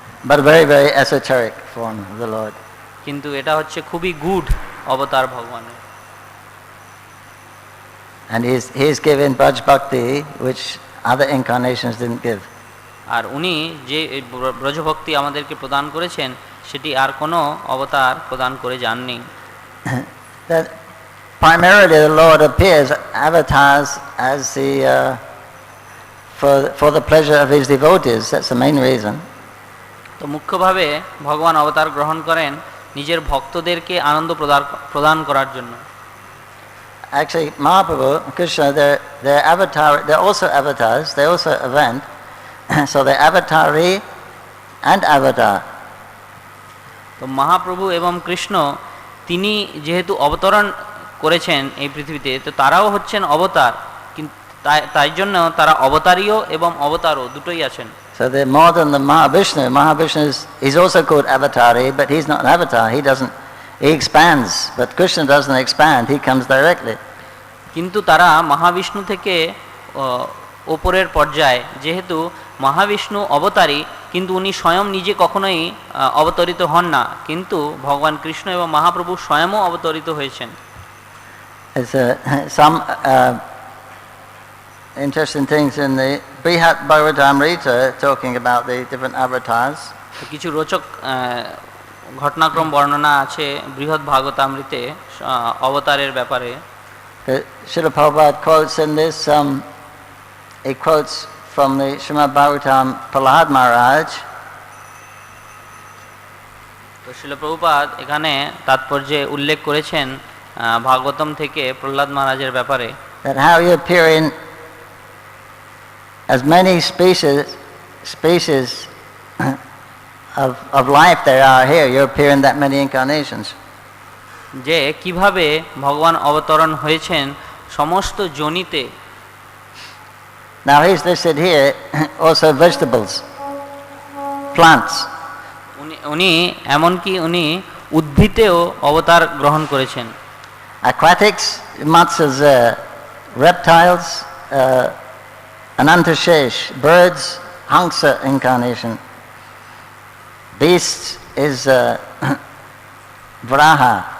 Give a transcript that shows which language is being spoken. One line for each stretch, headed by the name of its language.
English: But very, very esoteric form of the Lord.
Bangla: কিন্তু এটা হচ্ছে খুবই গূঢ় অবতার ভগবানের।
English: And he's given Braj Bhakti, which other incarnations didn't give.
Bangla: আর উনি যে ব্রজভক্তি আমাদেরকে প্রদান করেছেন সেটি আর কোনো অবতার প্রদান করে যাননি।
English: That primarily the Lord appears avatars as the for the pleasure of his devotees. That's the main reason.
Bangla: তো মুখ্যভাবে ভগবান অবতার গ্রহণ করেন নিজের ভক্তদেরকে আনন্দ প্রদান করার জন্য।
English: Actually, Mahaprabhu, Krishna, they're avatar. They're also avatars. They also event. So they're avatari and avatar.
Bangla: তো মহাপ্রভু এবং কৃষ্ণ তিনি যেহেতু অবতরণ করেছেন এই পৃথিবীতে, তো তারাও হচ্ছেন অবতার, কিন্তু তাই জন্য তারা অবতারীয় এবং অবতারও দুটোই আছেন।
English: So they're more than the Mahavishnu. Mahavishnu he's also called avatari, but he's not an avatar. He expands, but Krishna doesn't expand. He comes directly.
Bangla: কিন্তু তারা মহাবিষ্ণু থেকে ওপরের পর্যায়ে, যেহেতু মহাবিষ্ণু অবতারী কিন্তু উনি স্বয়ং নিজে কখনোই অবতরিত হন না, কিন্তু ভগবান কৃষ্ণ এবং মহাপ্রভু স্বয়ংও অবতরিত হয়েছেন।
English: Some interesting things in the Bhagavatamrita talking about the different avatars.
Bangla: কিছু রোচক ঘটনাক্রম বর্ণনা আছে বৃহৎ ভাগবতামৃতে অবতারের ব্যাপারে।
English: Srila Prabhupada quotes in this, he quotes from the Srimad Bhagavatam Prahlad Maharaj.
Bangla: তো শ্রীল প্রভুপাদ এখানে তাৎপর্যে উল্লেখ করেছেন ভাগবতম থেকে প্রহ্লাদ মহারাজের ব্যাপারে,
English: that how you appear in as many species of life there are here, you appear in that many incarnations.
Bangla: যে কিভাবে ভগবান অবতরণ হয়েছেন সমস্ত জনিতে।
English: Now he's listed here also vegetables, plants.
Bangla: উনি এমনকি উনি উদ্ভিদেও অবতার গ্রহণ করেছেন।
English: Aquatics, matsas, reptiles, anantashesh, birds, hangsa incarnation. Beasts is vraha.